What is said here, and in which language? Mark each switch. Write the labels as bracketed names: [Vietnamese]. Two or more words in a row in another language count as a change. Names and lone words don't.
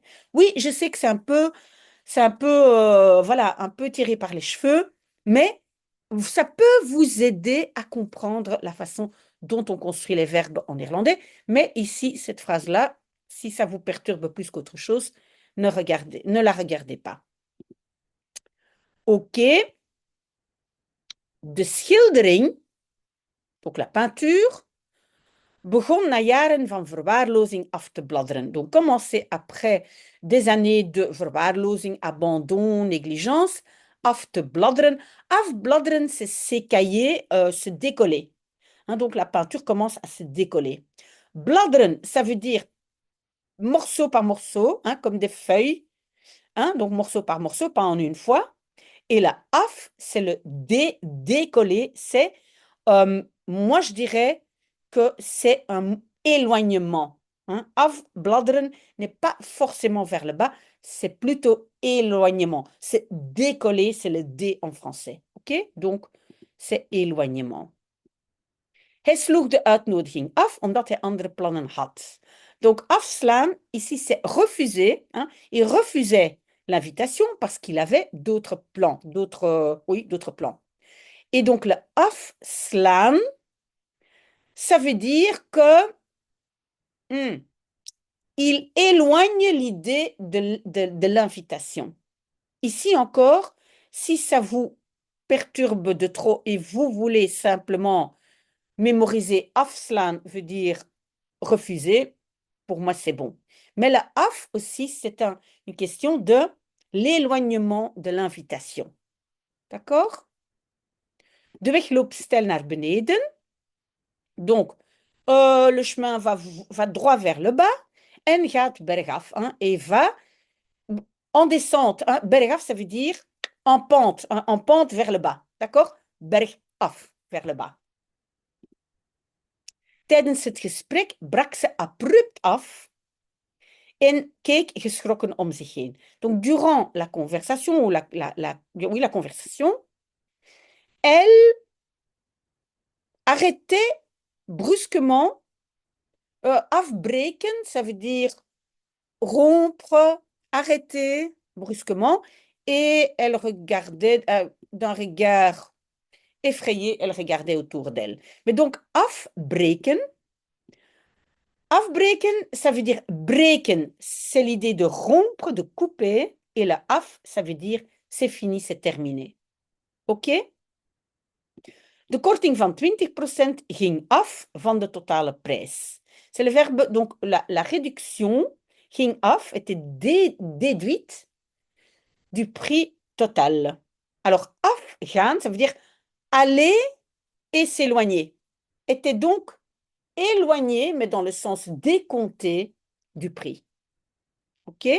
[French] Oui, je sais que c'est un peu, voilà, un peu tiré par les cheveux, mais ça peut vous aider à comprendre la façon dont on construit les verbes en néerlandais. Mais ici, cette phrase-là, si ça vous perturbe plus qu'autre chose, ne la regardez pas. OK. [Dutch] De schildering, [French] donc la peinture, [Dutch] begon na jaren van verwaarlozing af te bladderen. [French] Donc, commencé après des années de verwaarlozing, abandon, négligence, [Dutch] af te bladderen. [French] Afbladderen, c'est s'écailler, se décoller. Donc, la peinture commence à se décoller. Bladderen, ça veut dire morceau par morceau, comme des feuilles. Donc, morceau par morceau, pas en une fois. Et la af, c'est le décoller. C'est, moi, je dirais que c'est un éloignement. Afbladderen n'est pas forcément vers le bas, c'est plutôt éloignement. C'est décoller, c'est le D en français. OK? Donc, c'est éloignement. [Dutch] Hij sloeg de uitnodiging af omdat hij andere plannen had. [French] Donc, afslaan, ici, c'est refuser. Il refusait l'invitation parce qu'il avait d'autres plans, d'autres plans. Et donc, le afslaan, ça veut dire que il éloigne l'idée de l'invitation. Ici encore, si ça vous perturbe de trop et vous voulez simplement mémoriser afslaan veut dire refuser, pour moi c'est bon. Mais la af aussi, c'est une question de l'éloignement de l'invitation. D'accord? [Dutch] De weg loopt steil naar beneden. [French] Donc, le chemin va droit vers le bas [Dutch] en gaat bergaf. [French] Et va en descente. Bergaf, ça veut dire en pente vers le bas. D'accord? Bergaf, vers le bas. [Dutch] Tijdens het gesprek brak ze abrupt af en keek geschrokken om zich heen. [French] Donc, durant la conversation, ou oui, la conversation, elle arrêtait brusquement. Afbreken, ça veut dire rompre, arrêter brusquement. Et elle regardait d'un regard effrayé, elle regardait autour d'elle. Mais donc, [Dutch] afbreken, afbreken, [French] ça veut dire breken, c'est l'idée de rompre, de couper. Et le af, ça veut dire c'est fini, c'est terminé. OK? [Dutch] De korting van 20% ging af van de totale prijs. [French] C'est le verbe, donc la réduction [Dutch] ging af, [French] était déduite du prix total. Alors, afgaan, ça veut dire aller et s'éloigner. Était donc éloigné, mais dans le sens décompté du prix. OK?